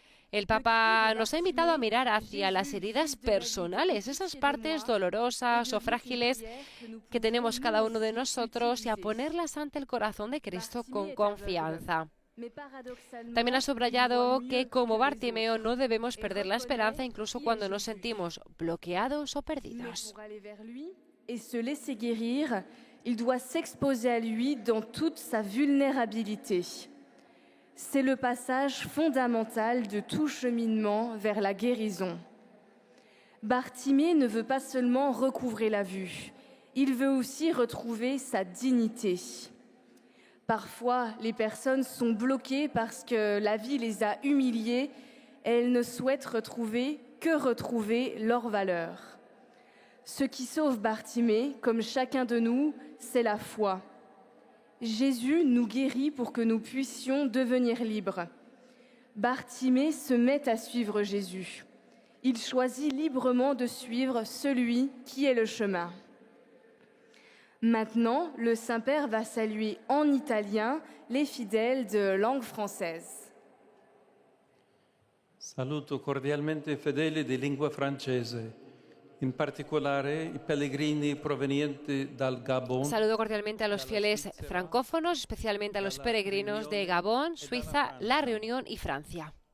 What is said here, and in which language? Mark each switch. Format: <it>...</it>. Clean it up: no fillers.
<es>El Papa nos ha invitado a mirar hacia las heridas personales, esas partes dolorosas o frágiles que tenemos cada uno de nosotros y a ponerlas ante el corazón de Cristo con confianza. También ha subrayado que como Bartimeo no debemos perder la esperanza incluso cuando nos sentimos bloqueados o perdidos.</es> <fr>Et se laisser guérir, il doit s'exposer à lui dans toute sa vulnérabilité. C'est le passage fondamental de tout cheminement vers la guérison. Bartimée ne veut pas seulement recouvrer la vue, il veut aussi retrouver sa dignité. Parfois, les personnes sont bloquées parce que la vie les a humiliées, elles ne souhaitent retrouver leur valeur. Ce qui sauve Bartimée, comme chacun de nous, c'est la foi. Jésus nous guérit pour que nous puissions devenir libres. Bartimée se met à suivre Jésus. Il choisit librement de suivre celui qui est le chemin. Maintenant, le Saint-Père va saluer en italien les fidèles de langue française.</fr> <it>Saluto cordialmente i fedeli di lingua francese, in particolare i pellegrini provenienti dal Gabon.</it> <es>Saludo cordialmente a los fieles francófonos, especialmente a los peregrinos de Gabón, Suiza, La Reunión y Francia.</es>